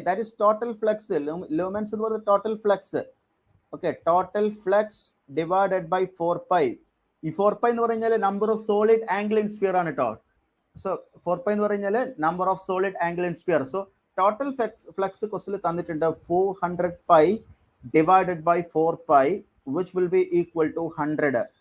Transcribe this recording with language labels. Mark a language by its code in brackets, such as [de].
[en] That is total flux. Lumens is the total flux. Okay, total flux divided by 4 pi. [ml] ഈ 4 pi എന്ന് പറഞ്ഞാൽ [en] number of solid angle in sphere [ml] ആണ് കേട്ടോ. So 4 pi എന്ന് പറഞ്ഞാൽ number of solid angle in sphere. [en] so total flux [ml] ക്വസ്റ്റിൽ തന്നിട്ടുണ്ട് [en] 400 pi divided by 4 pi which will be equal to 100.